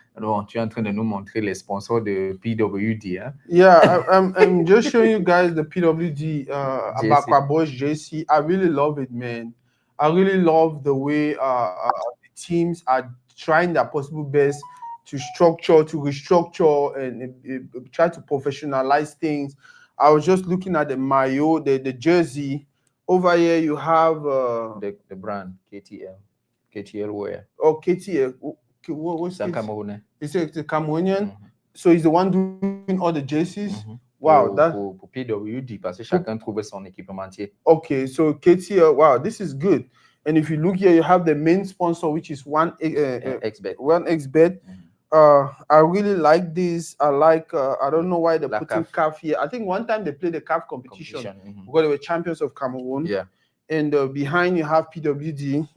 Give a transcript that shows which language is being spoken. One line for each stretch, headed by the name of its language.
French: Alors, tu es en train de nous montrer les sponsors de PWD. Hein?
English: Yeah, I'm just showing you guys the PWD about our boys JC. I really love it, man. I really love the way the teams are trying their possible best to restructure, and try to professionalize things. I was just looking at the maillot, the jersey. Over here, you have the brand KTL wear. Oh, KTL. What's that? Cameroonian. It's a Cameroonian. So he's the one doing all the jerseys. Wow,
French: pour PWD, parce que chacun trouve son équipementier.
English: Okay, so KTL. Wow, this is good. And if you look here, you have the main sponsor, which is XBet. 1xBet. I really like this. I like. I don't know why they put in CAF here. I think one time they played the CAF competition. Because they were champions of Cameroon. Yeah. And behind you have PWD.